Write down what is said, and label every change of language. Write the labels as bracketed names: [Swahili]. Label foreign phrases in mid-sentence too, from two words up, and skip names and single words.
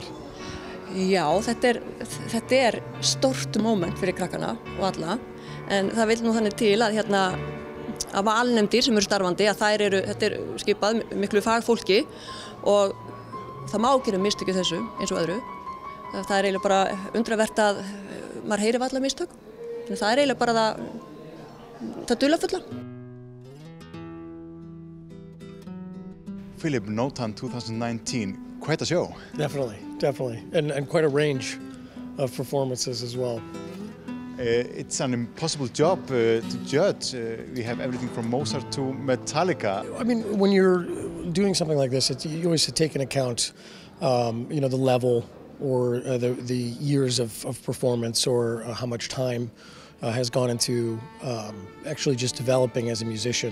[Icelandic] Já, þetta er stórt moment fyrir krakkana og alla, en það vil nú þannig til að að valnefndir sem eru starfandi, að þetta er skipað miklu fagfólki og það má gera mistök í þessu eins og öðru. Það er eiginlega bara undravert að maður heyri varla mistök. Það er eiginlega bara það dularfulla. Philip, Nótan 2019, [English] quite a show. Definitely, and quite a range of performances as well. It's an impossible job to judge. We have everything from Mozart to Metallica. I mean, when you're doing something like this, you always have to take into account, the level or the years of performance or how much time has gone into actually just developing as a musician.